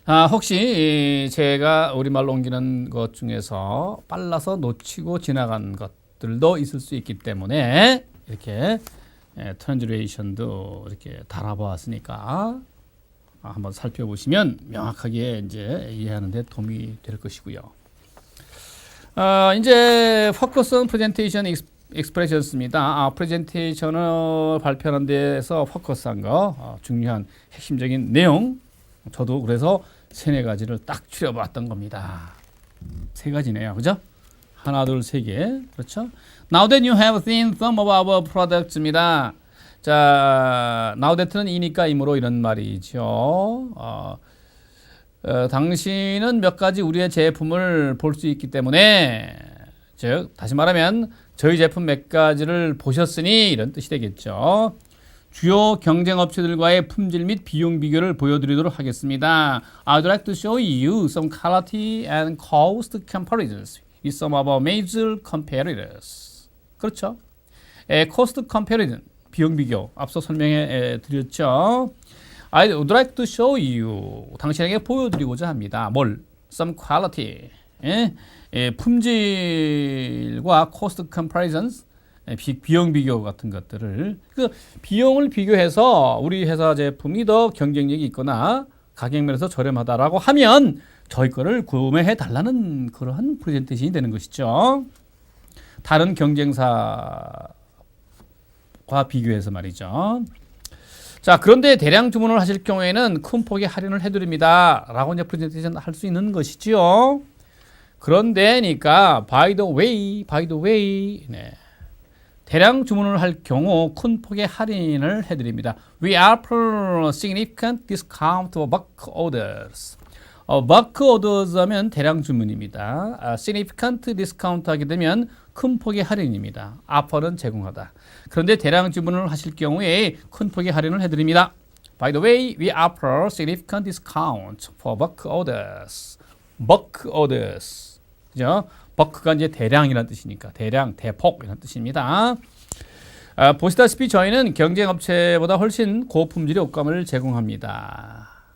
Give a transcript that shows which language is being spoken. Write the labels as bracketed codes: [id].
[ko] 혹시 제가 우리말로 옮기는 것 중에서 빨라서 놓치고 지나간 것들도 있을 수 있기 때문에 이렇게 트랜sl레이션도 이렇게 달아보았으니까 한번 살펴보시면 명확하게 이제 이해하는 데 도움이 될 것이고요. [en] 이제 Focus on Presentation Expressions입니다. [ko] 프레젠테이션을 발표하는 데서 포커스한 거, 중요한 핵심적인 내용, 저도 그래서 3, 4가지를 딱 추려봤던 겁니다. 3가지네요. 그죠? 하나, 둘, 3개. 그렇죠? [en] Now that you have seen some of our products입니다. [ko] 자, now that는 이니까 이므로 이런 말이죠. 당신은 몇 가지 우리의 제품을 볼 수 있기 때문에, 즉, 다시 말하면 저희 제품 몇 가지를 보셨으니 이런 뜻이 되겠죠. 주요 경쟁 업체들과의 품질 및 비용 비교를 보여드리도록 하겠습니다. [en] I'd like to show you some quality and cost comparisons with some of our major competitors. [ko] 그렇죠. cost comparison, 비용 비교, 앞서 설명해 드렸죠. [en] I'd like to show you, [ko] 당신에게 보여드리고자 합니다. 뭘? [en] Some quality, [ko] 품질과 cost comparisons, 비용 비교 같은 것들을, 그 비용을 비교해서 우리 회사 제품이 더 경쟁력이 있거나 가격면에서 저렴하다라고 하면 저희 거를 구매해 달라는 그러한 프레젠테이션이 되는 것이죠. 다른 경쟁사과 비교해서 말이죠. 자, 그런데 대량 주문을 하실 경우에는 큰 폭의 할인을 해드립니다 라고 이제 프레젠테이션 할 수 있는 것이지요. 그런데니까 [en] by the way, [ko] 네. 대량 주문을 할 경우 큰 폭의 할인을 해드립니다. [en] We offer significant discount for bulk orders. [ko] bulk orders 하면 대량 주문입니다. significant discount 하게 되면 큰 폭의 할인입니다. offer는 제공하다. 그런데 대량 주문을 하실 경우에 큰 폭의 할인을 해드립니다. [en] By the way, we offer significant discount for bulk orders. [ko] bulk orders. 그죠? 버크가 이제 대량이라는 뜻이니까 대량, 대폭 이런 뜻입니다. 보시다시피 저희는 경쟁 업체보다 훨씬 고품질의 옷감을 제공합니다.